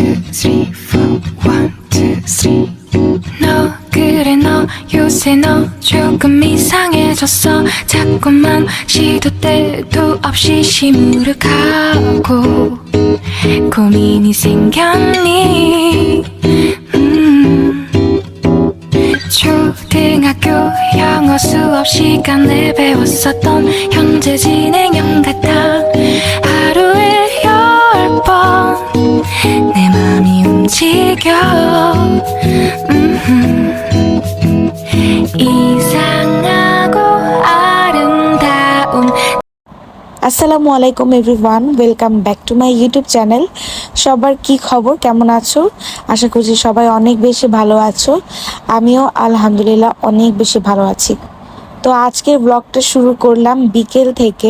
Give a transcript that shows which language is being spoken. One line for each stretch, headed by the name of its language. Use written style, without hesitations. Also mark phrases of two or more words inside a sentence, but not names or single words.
English: three, four, 1, 2, 3.
Korean: 너 그래 너 요새 너 조금 이상해졌어. 자꾸만 시도 때도 없이 시무룩하고 고민이 생겼니. 초등학교 영어 수업 시간에 배웠었던 현재 진행형 같아. 하루에 10번 내 맘이 움직여. 이상하고 아름다운.
Arabic: السلام عليكم
English: everyone, welcome back to my YouTube channel.
Bangla: সবার কি খবর, কেমন আছো? আশা করছি সবাই অনেক বেশি ভালো আছো। আমিও আলহামদুলিল্লাহ অনেক বেশি ভালো আছি। তো আজকের ব্লগটা শুরু করলাম বিকেল থেকে।